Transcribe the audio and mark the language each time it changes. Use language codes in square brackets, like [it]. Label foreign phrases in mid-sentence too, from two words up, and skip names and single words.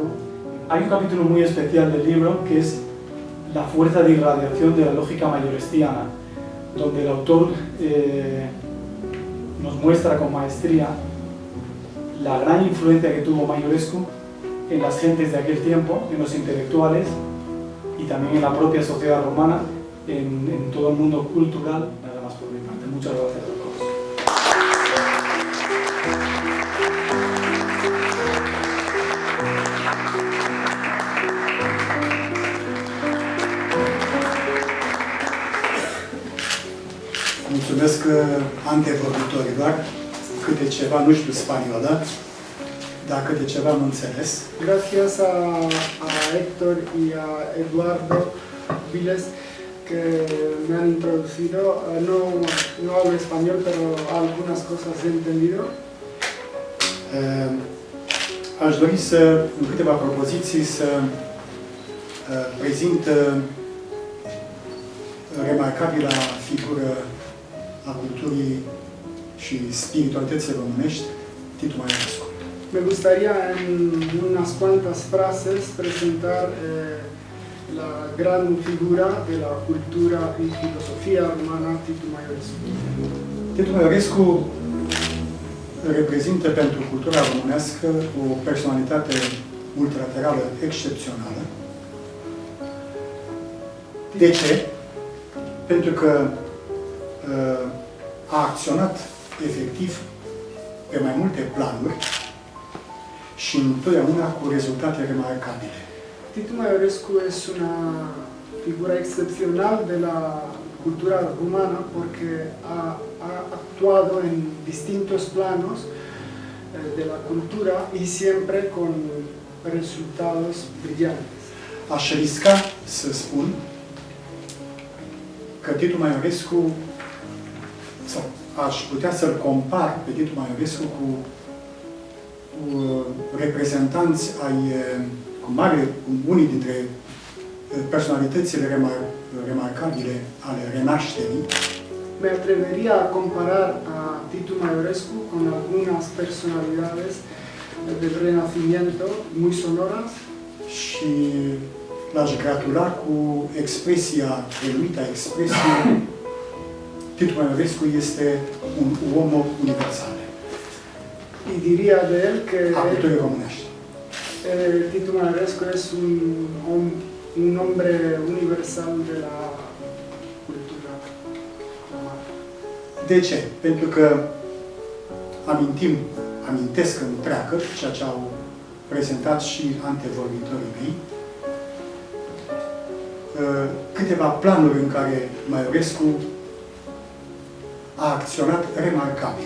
[es] Hay un capítulo muy especial del libro que es la fuerza de irradiación de la lógica mayorestiana, donde el autor nos muestra con maestría la gran influencia que tuvo Maiorescu en las gentes de aquel tiempo, en los intelectuales y también en la propia sociedad romana, en todo el mundo cultural. Nada más por mi parte. Muchas gracias a todos. [ro] Mulțumesc antevorbitorilor, câte ceva, nu știu spaniolă, dar câte ceva am înțeles. [es] Gracias a Héctor y a Eduardo Viles que me han introducido. No hablo español, pero algunas cosas he entendido. [ro] Aș dori în câteva propoziții, să prezint remarcabila figură a culturii și spiritualității românești, Titu Maiorescu. [es] Me gustaría en unas cuantas frases presentar la gran figura de la cultura y filosofía romana, Titu Maiorescu. [ro] Titu Maiorescu reprezintă pentru cultura românească o personalitate multilaterală excepțională. De ce? Pentru că a acționat efectiv pe mai multe planuri și întotdeauna cu rezultate remarcabile. [es] Titu Maiorescu es una figura excepcional de la cultura rumana porque ha actuado en distintos planos de la cultura y siempre con resultados brillantes. [ro] Aș risca să spun că Titu Maiorescu, sau aș putea să-l compar pe Titu Maiorescu cu reprezentanți cu unii dintre personalitățile remarcabile ale Renașterii. [es] Me atrevería a comparar a Titu Maiorescu con algunas personalidades del Renacimiento muy sonoras. [ro] Și l-aș gratula cu renumita expresie Titu Maiorescu este un [it] uomo universal. [es] Y diría de él que [ro] A culturii românești. [es] Titu Maiorescu es un hombre universal de la cultura romana. [ro] De ce? Pentru că amintesc în treacă, ceea ce au prezentat și antevorbitorii mei, câteva planuri în care Maiorescu a acționat remarcabil.